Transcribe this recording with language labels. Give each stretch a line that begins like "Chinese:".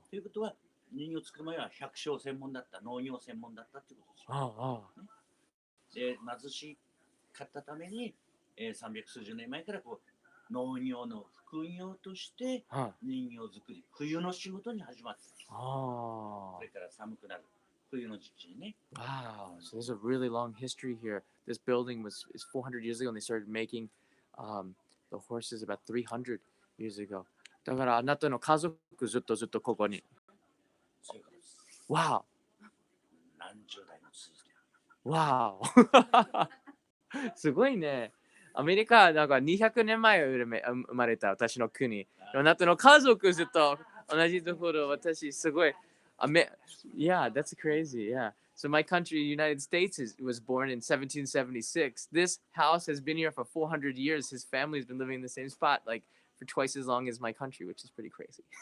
Japanese: ということは、人形を作る前は百姓専門だった、農業専門だったということですよ。で、貧しかったために、300数十年前からこう農業の副業として人形作り、冬の仕事に始まって、それから寒くなる冬の時期にね。
English: Wow. So there's a really long history here. This building is 400 years ago, and they started making the horses about 300 years ago.
Japanese: だからあなたの家族ずっとここに。そういうことです。 Wow. 何十代も続いてる。 Wow. すごいね。アメリカなんか200年前生まれた私の国。あなたの家族ずっと同じところ、私すごい。
English: Yeah, that's crazy. Yeah. So my country, United States, was born in 1776. This house has been here for 400 years. His family's been living in the same spot like for twice as long as my country, which is pretty crazy.